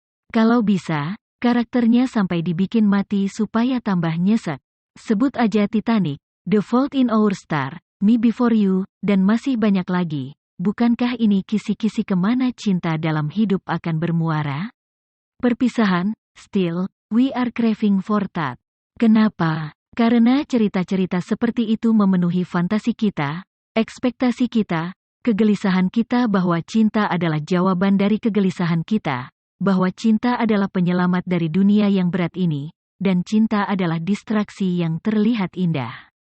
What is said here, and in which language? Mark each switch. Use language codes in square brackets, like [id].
[id] Kalau bisa, karakternya sampai dibikin mati supaya tambah nyesek. Sebut aja Titanic, The Fault in Our Stars, Me Before You, dan masih banyak lagi. Bukankah ini kisi-kisi kemana cinta dalam hidup akan bermuara? [en] Perpisahan, still, we are craving for that. [id] Kenapa? Karena cerita-cerita seperti itu memenuhi fantasi kita, ekspektasi kita, kegelisahan kita bahwa cinta adalah jawaban dari kegelisahan kita, bahwa cinta adalah penyelamat dari dunia yang berat ini, dan cinta adalah distraksi yang terlihat indah.